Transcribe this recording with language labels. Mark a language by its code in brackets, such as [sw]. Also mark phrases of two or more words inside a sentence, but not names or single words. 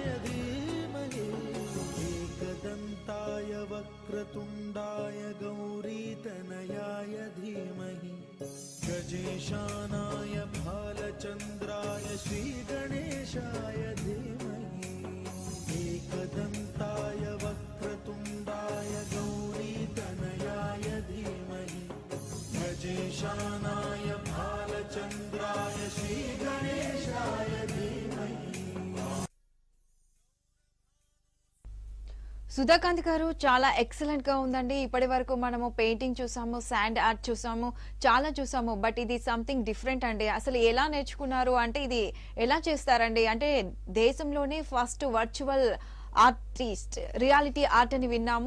[sa] धीमहि एकदन्ताय वक्रतुण्डाय गौरीतनयाय धीमहि गजेशानाय भालचन्द्राय श्रीगणेशाय धीमहि एकदन्ताय वक्रतुण्डाय गौरीतनयाय धीमहि गजेशानाय भालचन्द्राय श्रीगणेशाय धीमहि [te] సుధాకాంత్ గారు చాలా ఎక్సలెంట్ గా ఉందండి. ఇప్పటి వరకు మనము పెయింటింగ్ చూసాము, [en] sand art [te] చూసాము, చాలా చూసాము. బట్ ఇది [en] something different [te] అండి. అసలు ఎలా నేర్చుకున్నారు అంటే ఇది ఎలా చేస్తారండి? అంటే దేశంలోనే [en] first virtual artist reality art [te] అని విన్నాము.